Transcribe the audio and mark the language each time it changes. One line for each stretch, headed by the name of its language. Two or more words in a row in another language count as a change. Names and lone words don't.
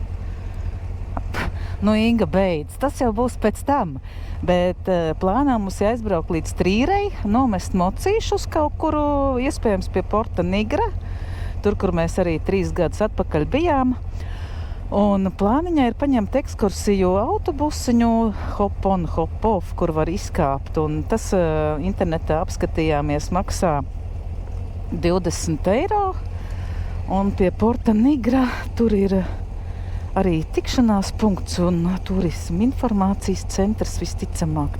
Latvian: Inga beidz. Tas jau būs pēc tam. Bet plānā mums jāizbraukt līdz Trīrei, nomest mocīšus kaut kuru, iespējams pie Porta Nigra. Tur, kur mēs arī 3 gadus atpakaļ bijām. Un plāniņā ir paņemt ekskursiju autobusiņu
English: hop on, hop off,
Latvian: kur var izkāpt. Un tas internetā apskatījāmies maksā 20 eiro. Un pie Porta Nigra tur ir arī tikšanās punkts un turisma informācijas centrs visticamāk.